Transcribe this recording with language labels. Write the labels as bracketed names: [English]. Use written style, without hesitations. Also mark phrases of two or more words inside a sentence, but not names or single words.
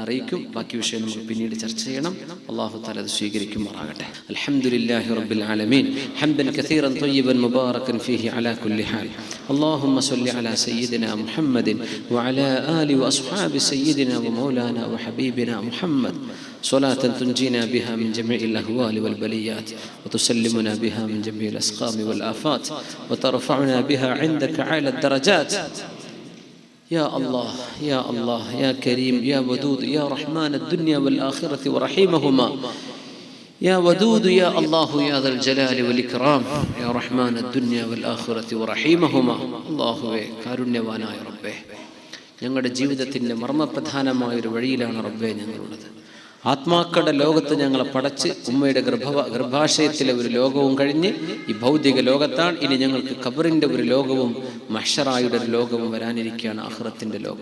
[Malayalam] ബാക്കി വിഷയം നമുക്ക് പിന്നീട് ചർച്ച ചെയ്യണം. [Arabic] الله تعالى [Malayalam] അത് സ്വീകരിക്കുമാറാകട്ടെ. [Arabic] الحمد لله رب العالمين حمدا كثيرا طيبا مباركا فيه على كل حال. اللهم صل على سيدنا محمد وعلى آل وأصحاب سيدنا ومولانا وحبيبنا محمد صلاة تنجينا بها من جميع الأهوال والبليات وتسلمنا بها من جميع الأسقام والآفات وترفعنا بها عندك أعلى الدرجات. يا الله يا الله يا كريم يا ودود يا رحمن الدنيا والآخرة ورحيمهما يا ودود يا الله يا ذا الجلال والإكرام يا رحمن الدنيا والآخرة ورحيمهما. [Malayalam] الله കാരുണ്യവാനായ റബ്ബേ, ഞങ്ങളുടെ ജീവിതത്തിൻ്റെ മർമ്മപ്രധാനമായൊരു വഴിയിലാണ് റബ്ബേ ഞങ്ങളുള്ളത്. ആത്മാക്കളുടെ ലോകത്ത് ഞങ്ങളെ പടച്ച് ഉമ്മയുടെ ഗർഭാശയത്തിലെ ഒരു ലോകവും കഴിഞ്ഞ് ഈ ഭൗതിക ലോകത്താണ്. ഇനി ഞങ്ങൾക്ക് ഖബറിൻ്റെ ഒരു ലോകവും മഹ്ശറായുടെ ഒരു ലോകവും വരാനിരിക്കുകയാണ്, ആഖിറത്തിൻ്റെ ലോകം.